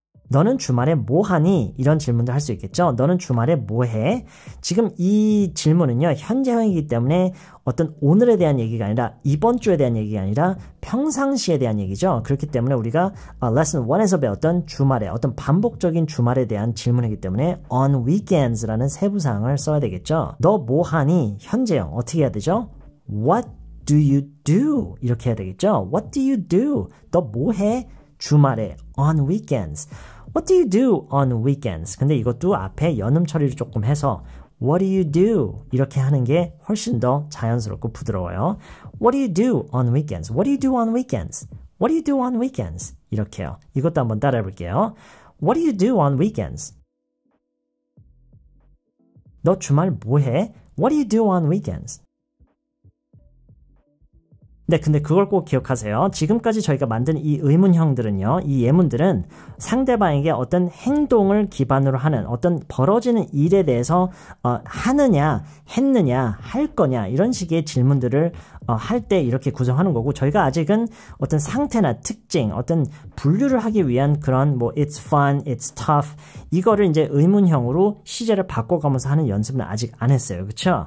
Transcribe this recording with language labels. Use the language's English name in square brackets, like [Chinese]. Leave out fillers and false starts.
[Korean] 너는 주말에 뭐 하니? 이런 질문도 할 수 있겠죠. 너는 주말에 뭐 해? 지금 이 질문은요. 현재형이기 때문에 어떤 오늘에 대한 얘기가 아니라 이번 주에 대한 얘기가 아니라 평상시에 대한 얘기죠. 그렇기 때문에 우리가 레슨 1에서 배웠던 주말에 어떤 반복적인 주말에 대한 질문이기 때문에 [English] on weekends [Korean] 라는 세부사항을 써야 되겠죠. 너 뭐 하니? 현재형 어떻게 해야 되죠? [English] What do you do? [Korean] 이렇게 해야 되겠죠. [English] What do you do? [Korean] 너 뭐 해? 주말에 [English] on weekends. What do you do on weekends? [Korean] 근데 이것도 앞에 연음 처리를 조금 해서 [English] What do you do? [Korean] 이렇게 하는 게 훨씬 더 자연스럽고 부드러워요. [English] What do you do on weekends? What do you do on weekends? What do you do on weekends? [Korean] 이렇게요. 이것도 한번 따라해 볼게요. [English] What do you do on weekends? [Korean] 너 주말 뭐 해? [English] What do you do on weekends? [Korean] 네, 근데 그걸 꼭 기억하세요. 지금까지 저희가 만든 이 의문형들은요, 이 예문들은 상대방에게 어떤 행동을 기반으로 하는 어떤 벌어지는 일에 대해서 하느냐, 했느냐, 할 거냐 이런 식의 질문들을 할 때 이렇게 구성하는 거고 저희가 아직은 어떤 상태나 특징, 어떤 분류를 하기 위한 그런 뭐 [English] it's fun, it's tough [Korean] 이거를 이제 의문형으로 시제를 바꿔가면서 하는 연습은 아직 안 했어요. 그렇죠?